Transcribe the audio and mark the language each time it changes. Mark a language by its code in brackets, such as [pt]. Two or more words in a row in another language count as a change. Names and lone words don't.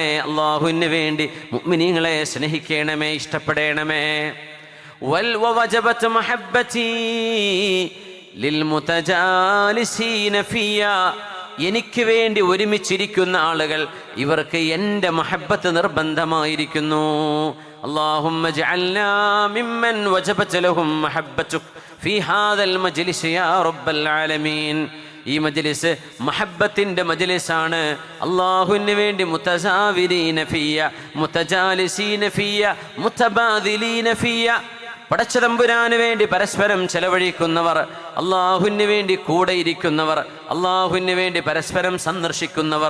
[ml] അള്ളാഹുവിന് വേണ്ടി മുഅ്മിനീങ്ങളെ സ്നേഹിക്കണമേ, ഇഷ്ടപ്പെടണമേ. [ar] وجبت محبتي للمتجالسين فيّ. [ml] എനിക്ക് വേണ്ടി ഒരുമിച്ചിരിക്കുന്ന ആളുകൾ, ഇവർക്ക് എൻ്റെ മഹബ്ബത്ത് നിർബന്ധമായിരിക്കുന്നു. [ar] اللهم اجعلنا ممن وجبت لهم محبتك في هذا المجلس يا رب العالمين. [ml] ഈ മജ്ലിസ് മഹബ്ബത്തിന്റെ മജ്ലിസാണ്. അല്ലാഹുവിന് വേണ്ടി [ar] متزاورين فيّ، متجالسين فيّ، متباذلين فيّ. [ml] പടച്ചതമ്പുരാന് വേണ്ടി പരസ്പരം ചെലവഴിക്കുന്നവർ, അല്ലാഹുവിന് വേണ്ടി കൂടെ ഇരിക്കുന്നവർ, അല്ലാഹുവിന് വേണ്ടി പരസ്പരം സന്ദർശിക്കുന്നവർ.